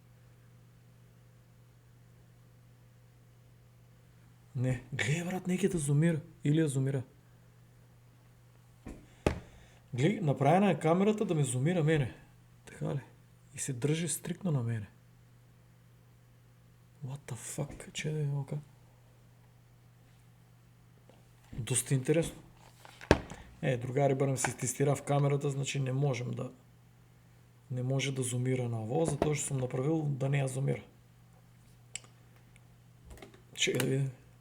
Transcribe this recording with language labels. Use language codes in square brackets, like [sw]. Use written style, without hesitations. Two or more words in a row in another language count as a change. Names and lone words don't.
[mk] Не, гледа, брат, неќе да зумира. Или ја зумира. Гледа, направена е камерата да ме зумира мене. Така ли? И се држи стриктно на мене. [en] What the fuck? Че да е ока? [mk] Доста интересно. Другари, барем се тестирав камерата, значи не може да зумира на ово, затоа што сум направил да не ја зумира. Чекай да видим.